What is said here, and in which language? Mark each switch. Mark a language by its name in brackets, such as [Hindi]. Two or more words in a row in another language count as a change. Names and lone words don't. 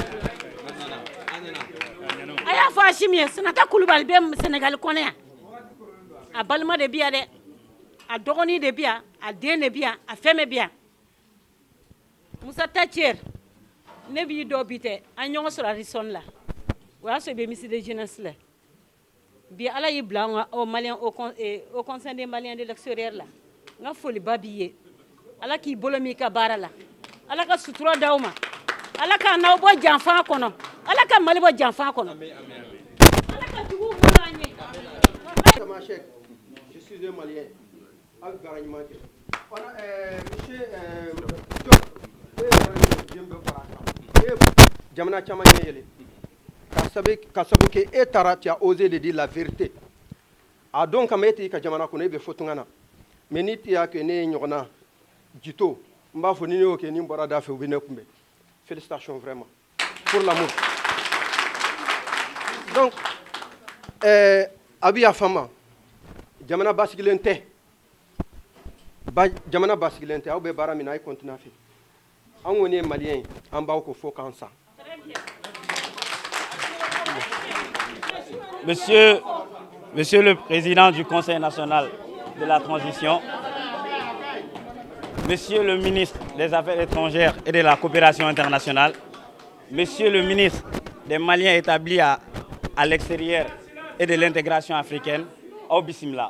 [Bambara] a y'a fɔ Asimi ye Sanata Kulubali bɛ Sénégal kɔnɔ yan a balima de bɛ yan dɛ a dɔgɔnin de bɛ yan a den de bɛ yan a fɛn bɛɛ bɛ yan Musa Tacɛr ne b'i dɔn bi tɛ an ɲɔgɔn sɔrɔ Arizona la o y'a sɔrɔ i bɛ [French] ministre de jeunesse [Bambara] la bi ala y'i bila an ka [French] au conseil des Maliens de l'extérieur [Bambara] la n ka foliba b'i ye ala k'i bolo mɛn i ka baara la ala ka sutura d'aw ma ala ka n'aw bɔ janfan kɔnɔ ala ka Mali bɔ janfan kɔnɔ ala ka juguw bolo an ye. [French] Je suis un Malien. [Bambara] Jamana caman ɲɛ yɛlɛ ka sabu kɛ e taara [French] tu as osé de dire la vérité [Bambara] a don kama e t'i ka jamana kɔnɔ e bɛ fɔ tunga na mais ni t'i y'a kɛ ne ye ɲɔgɔnna jito n b'a fɔ ni ne y'o kɛ ni n bɔra da fɛ u bɛ ne kunbɛn [French] félicitations vraiment pour l'amour [Bambara] donc a bɛ yafa n ma jamana basigilen tɛ jamana basigilen tɛ aw bɛ baara min na a ye continuer a fɛ an kɔni ye maliyɛn ye an b'aw ko fo k'an sa. [French] Monsieur le Président du Conseil national de la transition, Monsieur le ministre des Affaires étrangères et de la coopération internationale, Monsieur le ministre des Maliens établis à l'extérieur et de l'intégration africaine, Aw Bismillah.